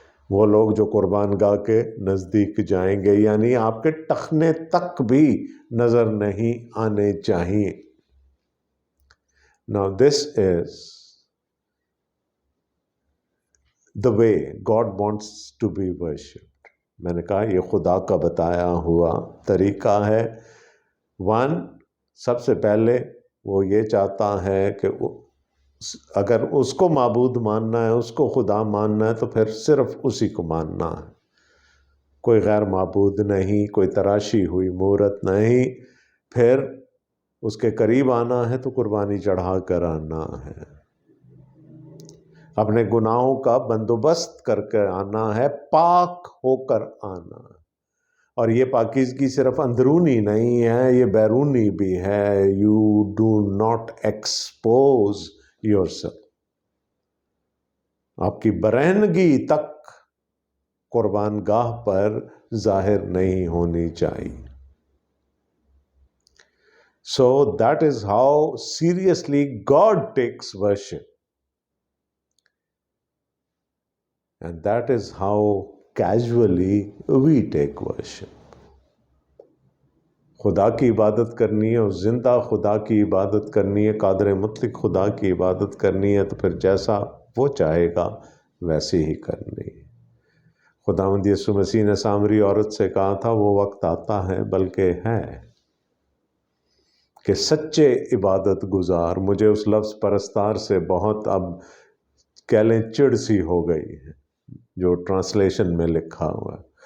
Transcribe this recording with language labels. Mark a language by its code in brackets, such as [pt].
[ur] وہ لوگ جو قربان گاہ کے نزدیک جائیں گے، یعنی آپ کے ٹخنے تک بھی نظر نہیں آنے چاہیے. [en] Now this is the way God wants to be worshipped. [ur] میں نے کہا یہ خدا کا بتایا ہوا طریقہ ہے. سب سے پہلے وہ یہ چاہتا ہے کہ اگر اس کو معبود ماننا ہے، اس کو خدا ماننا ہے، تو پھر صرف اسی کو ماننا ہے. کوئی غیر معبود نہیں، کوئی تراشی ہوئی مورت نہیں. پھر اس کے قریب آنا ہے تو قربانی چڑھا کر آنا ہے، اپنے گناہوں کا بندوبست کر کے آنا ہے، پاک ہو کر آنا ہے. اور یہ پاکیزگی صرف اندرونی نہیں ہے، یہ بیرونی بھی ہے. [en] You do not expose yourself. [ur] آپ کی برہنگی تک قربان گاہ پر ظاہر نہیں ہونی چاہیے. [en] So that is how seriously God takes worship. And that is how casually we take worship. [ur] خدا کی عبادت کرنی ہے اور زندہ خدا کی عبادت کرنی ہے، قادر مطلق خدا کی عبادت کرنی ہے، تو پھر جیسا وہ چاہے گا ویسے ہی کرنی ہے. خداوند یسوع مسیح نے سامری عورت سے کہا تھا وہ وقت آتا ہے بلکہ ہے کہ سچے عبادت گزار، مجھے اس لفظ پرستار سے بہت اب کہہ لیں چڑ سی ہو گئی ہے جو ٹرانسلیشن میں لکھا ہوا ہے.